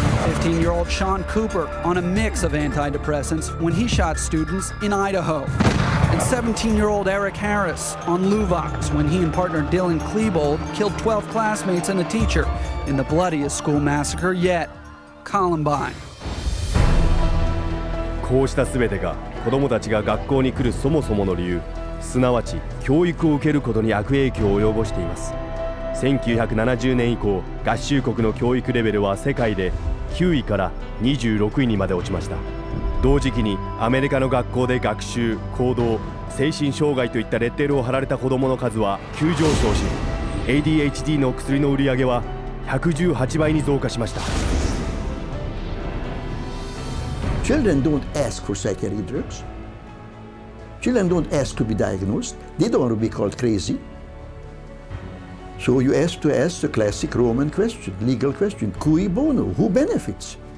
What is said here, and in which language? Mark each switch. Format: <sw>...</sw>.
<en>15-year-old Sean Cooper on a mix of antidepressants when he shot students in Idaho. And 17-year-old Eric Harris on Luvox when he and partner Dylan Klebold killed 12 classmates and a teacher in the bloodiest school massacre yet, Columbine.</en> <ja>こうした全てが子どもたちが学校に来るそもそもの理由、すなわち教育を受けることに悪影響を及ぼしています。 1970年以降、合衆国の教育レベルは世界で9位から26位にまで落ちました。同時期にアメリカの学校で学習、行動、精神障害といったレッテルを貼られた子どもの数は急上昇し、ADHD の薬の売り上げは118倍に増加しました。</ja> <en>Children don't ask for psychiatric drugs. Children don't ask to be diagnosed. They don't want to be called crazy. So you ask the classic Roman question, legal question, cui bono, who benefits?</en>